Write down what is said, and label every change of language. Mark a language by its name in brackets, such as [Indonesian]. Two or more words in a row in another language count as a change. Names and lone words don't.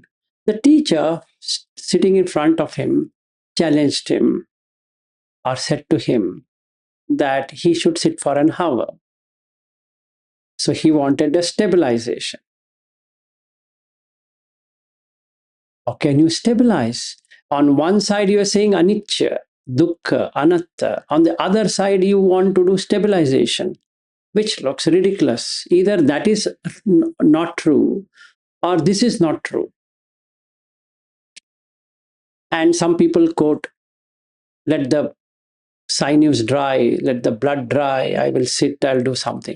[English] The teacher sitting in front of him challenged him or said to him that he should sit for an hour. So he wanted a stabilization. How can you stabilize? On one side, you are saying [Pali] anicca, dukkha, anatta. [English] On the other side, you want to do stabilization, which looks ridiculous. Either that is not true or this is not true. And some people quote, let the sinews dry, let the blood dry, I will sit, I'll do something.